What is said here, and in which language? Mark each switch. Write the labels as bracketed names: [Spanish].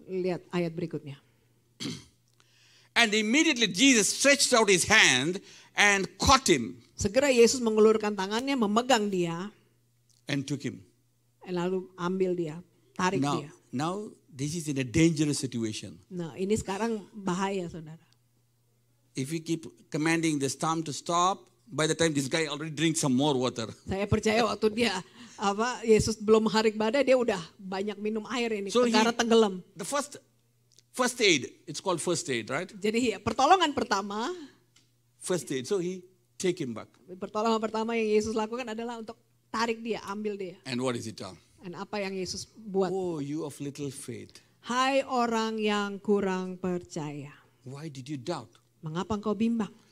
[Indonesian] Lihat ayat berikutnya. [English] And immediately Jesus stretched out his hand and caught him [Indonesian] Segera Yesus mengulurkan tangannya, memegang dia, [English] and took him. [Indonesian] lalu ambil dia, tarik dia. [English] Now this is in a dangerous situation. [Indonesian] Nah, ini sekarang bahaya, saudara. [English] If we keep commanding the storm to stop, by the time this guy already drinks some more water. [Indonesian] Saya percaya waktu dia Yesus belum mengharik badai, dia udah banyak minum air ini, [English] So [Indonesian] negara tenggelam. [English] The first aid, it's called first aid, right? [Indonesian] Jadi pertolongan pertama, [English] First aid. So he take him back. [Indonesian] pertolongan pertama yang Yesus lakukan adalah untuk tarik dia, ambil dia. [English] And what is it all? [Indonesian] Dan apa yang Yesus buat? [English] Oh, you of little faith. [Indonesian] Hai orang yang kurang percaya, Why did you doubt? mengapa engkau bimbang?